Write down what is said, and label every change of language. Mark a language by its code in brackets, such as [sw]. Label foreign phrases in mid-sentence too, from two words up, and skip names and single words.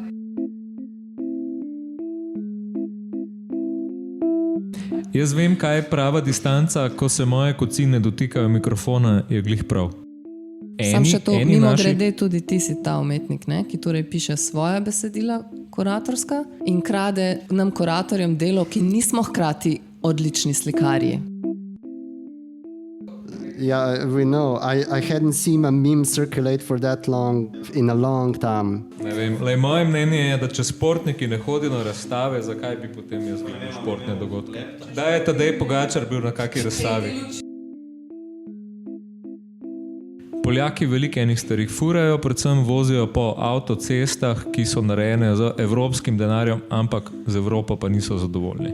[sl] Jaz vem, kaj je prava distanca, ko se moje kocine dotikajo mikrofona, je glih prav. Sam še to, mimo grede, tudi ti si ta umetnik, ne? Ki torej piše svoja besedila kuratorska in krade nam kuratorjem delo, ki nismo hkrati odlični slikarji. [en] Yeah, we know. I hadn't seen a meme circulate for that long, in a long time. [sl] Ne vem, moje mnenje je, da če športniki ne hodijo na razstave, zakaj bi potem jaz gledal športne dogodke? Da je Tadej Pogačar bil na kaki razstavi. Poljaki veliko enih starih furajo, predvsem vozijo po avtocestah, ki so narejene z evropskim denarjem, ampak z Evropo pa niso zadovoljni.